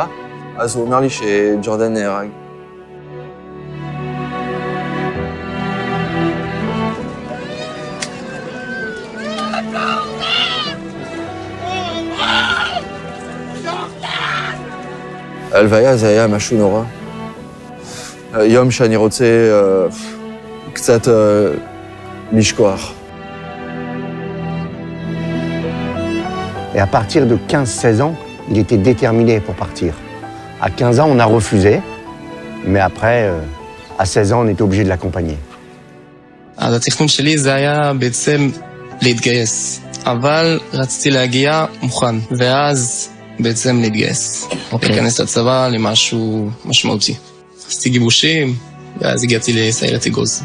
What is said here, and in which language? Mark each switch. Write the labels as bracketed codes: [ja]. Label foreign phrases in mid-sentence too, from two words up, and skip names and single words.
[he] אז הוא אומר לי שג'ורדן נהרג. ההלוויה זה היה משהו נורא. יום שאני רוצה קצת לשכוח. [fr] Et à partir de 15-16 ans, il était déterminé pour partir. À 15 ans, on a refusé, mais après, à 16 ans, on était obligé de l'accompagner. [he] אז התכנון שלי זה היה בעצם להתגייס, אבל רציתי להגיע מוכן, ואז בעצם להתגייס. להיכנס לצבא למשהו משמעותי. עשיתי גיבושים, ואז הגעתי לסיירת אגוז.